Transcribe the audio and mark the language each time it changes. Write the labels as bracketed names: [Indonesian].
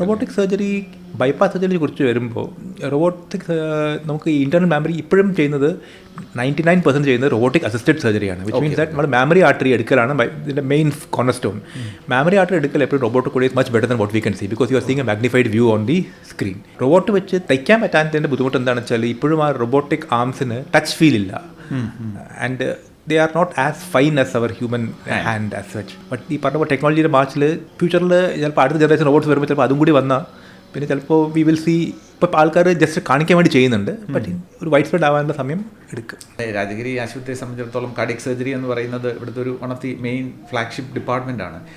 [Malayalam] Robotic surgery bypass സർജറിയെ കുറിച്ച് വരുമ്പോൾ robotic നമുക്ക് ഈ ഇന്റർണൽ മാമറി ഇപ്പോഴും ചെയ്യുന്നത് 99% ചെയ്യുന്നത് robotic assisted സർജറിയാണ്. [English] which means that [Malayalam] നമ്മൾ മാമറി ആർട്ടറി എടുക്കലാണ് ഇതിൻ്റെ main corner stone. Mammary artery എടുക്കൽ എപ്പോഴും റോബോട്ട് കൂടി [English] Much better than what we can see because you are seeing a magnified view on the screen. [Malayalam] Robot വെച്ച് തയ്ക്കാൻ പറ്റാത്തതിൻ്റെ ബുദ്ധിമുട്ട് എന്താണെന്ന് വെച്ചാൽ ഇപ്പോഴും ആ റോബോട്ടിക് ആംസിന് ടച്ച് ഫീൽ ഇല്ല. [English] And they are not as fine as our human hand as such. [Malayalam] But ഈ പറഞ്ഞ ടെക്നോളജിയുടെ മാർച്ചിൽ ഫ്യൂച്ചറിൽ ചിലപ്പോൾ അടുത്ത ജനറേഷൻ റോബോട്ട്സ് വരുമ്പോൾ ചിലപ്പോൾ അതും കൂടി വന്നാൽ പിന്നെ ചിലപ്പോൾ [English] We will see. [Malayalam] ഇപ്പോൾ ആൾക്കാർ ജസ്റ്റ് കാണിക്കാൻ വേണ്ടി ചെയ്യുന്നുണ്ട്, ബട്ട് ഒരു വൈഡ് സ്പ്രെഡ് ആവാനുള്ള സമയം എടുക്കും. രാജഗിരി ആശുപത്രിയെ സംബന്ധിച്ചിടത്തോളം കാർഡിയക് സർജറി എന്ന് പറയുന്നത് ഇവിടുത്തെ ഒരു [English] one of the main flagship department [Malayalam] ആണ്.